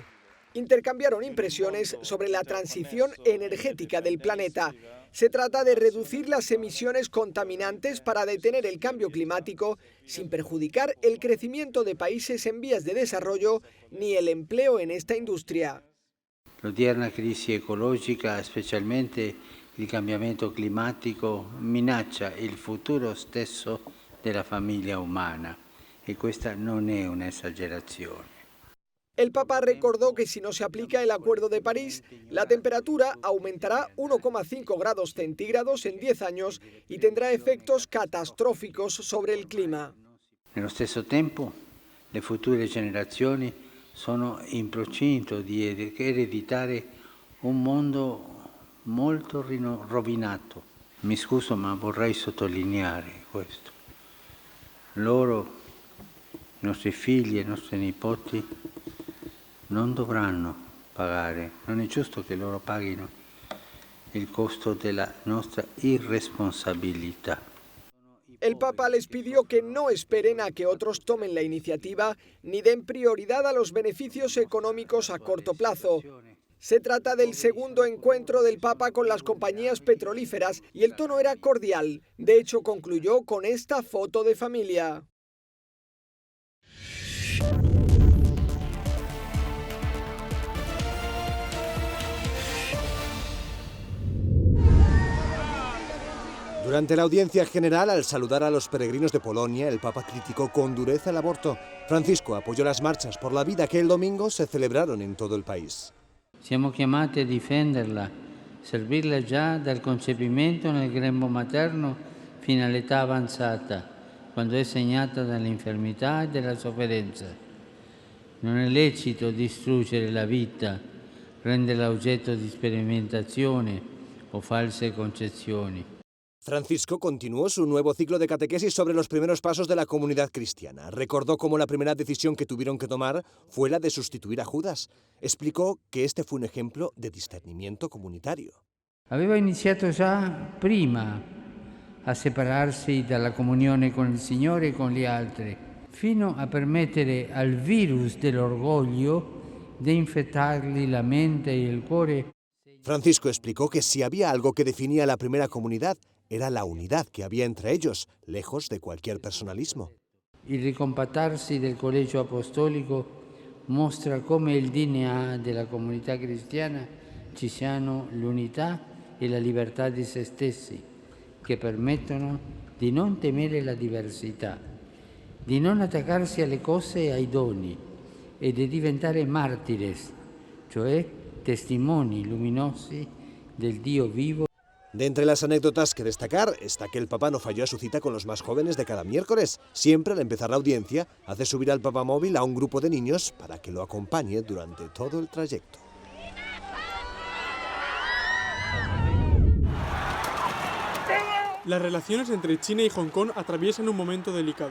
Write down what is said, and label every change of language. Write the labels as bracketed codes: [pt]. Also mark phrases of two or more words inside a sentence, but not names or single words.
[es] Intercambiaron impresiones sobre la transición energética del planeta. Se trata de reducir las emisiones contaminantes para detener el cambio climático sin perjudicar el crecimiento de países en vías de desarrollo ni el empleo en esta industria. [it] L'odierna crisi ecologica, specialmente il cambiamento climatico, minaccia il futuro stesso della famiglia umana e questa non è un'esagerazione. [es] El Papa recordó que si no se aplica el Acuerdo de París, la temperatura aumentará 1,5 grados centígrados en 10 años y tendrá efectos catastróficos sobre el clima. [it] Nello stesso tempo, le future generazioni sono in procinto di ereditare un mondo molto rovinato. Mi scuso, ma vorrei sottolineare questo. Loro, i nostri figli e i nostri nipoti, non dovranno pagare, non è giusto che loro paghino il costo della nostra irresponsabilità. [es] El Papa les pidió que no esperen a que otros tomen la iniciativa ni den prioridad a los beneficios económicos a corto plazo. Se trata del segundo encuentro del Papa con las compañías petrolíferas y el tono era cordial. De hecho, concluyó con esta foto de familia. Durante la audiencia general, al saludar a los peregrinos de Polonia, el Papa criticó con dureza el aborto. Francisco apoyó las marchas por la vida que el domingo se celebraron en todo el país. [it] Siamo chiamati a difenderla, servirla già dal concepimento nel grembo materno fino all'età avanzata, quando è segnata dall'infermità e dalla sofferenza. Non è lecito distruggere la vita, renderla oggetto di sperimentazione o false concezioni. [es] Francisco continuó su nuevo ciclo de catequesis sobre los primeros pasos de la comunidad cristiana. Recordó cómo la primera decisión que tuvieron que tomar fue la de sustituir a Judas. Explicó que este fue un ejemplo de discernimiento comunitario. [it] Aveva iniziato già prima a separarsi dalla comunione con il Signore e con gli altri, fino a permettere al virus dell'orgoglio di infettargli la mente [es] y el [it] cuore. [es] Francisco explicó que si había algo que definía a la primera comunidad, era la unidad que había entre ellos, lejos de cualquier personalismo. [it] Il ricompattarsi del collegio apostolico mostra come il DNA della comunità cristiana ci siano l'unità e la libertà di se stessi, che permettono di non temere la diversità, di non attaccarsi alle cose e ai doni e di diventare martires, cioè testimoni luminosi del Dio vivo. [es] De entre las anécdotas que destacar está que el Papa no falló a su cita con los más jóvenes de cada miércoles. Siempre al empezar la audiencia hace subir al papamóvil a un grupo de niños para que lo acompañe durante todo el trayecto. Las relaciones entre China y Hong Kong atraviesan un momento delicado.